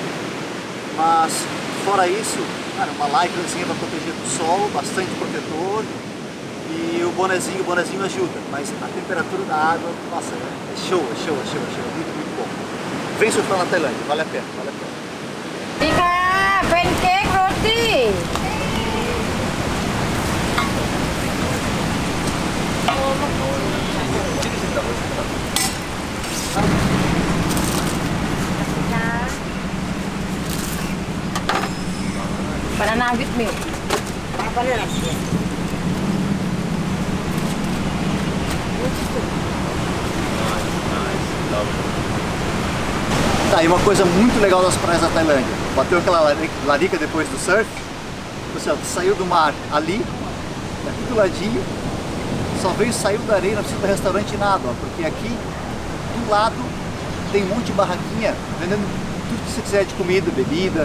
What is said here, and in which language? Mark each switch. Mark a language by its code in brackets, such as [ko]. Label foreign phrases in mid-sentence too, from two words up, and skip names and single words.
[pt] Mas fora isso, cara, uma lycrazinha para proteger do sol, bastante protetor. E o bonezinho ajuda, mas a temperatura da água, nossa, é show, muito bom. Vem surfar na Tailândia, vale a pena, vale a pena. [th] ดีค่ะเป็นเค้กโรตี [en] banana with milk. [pt] Tá, e uma coisa muito legal das praias da Tailândia, bateu aquela larica depois do surf, você saiu do mar ali, aqui do ladinho, saiu da areia, não precisa ir para restaurante nada, ó, porque aqui do lado tem um monte de barraquinha vendendo tudo que você quiser de comida, bebida.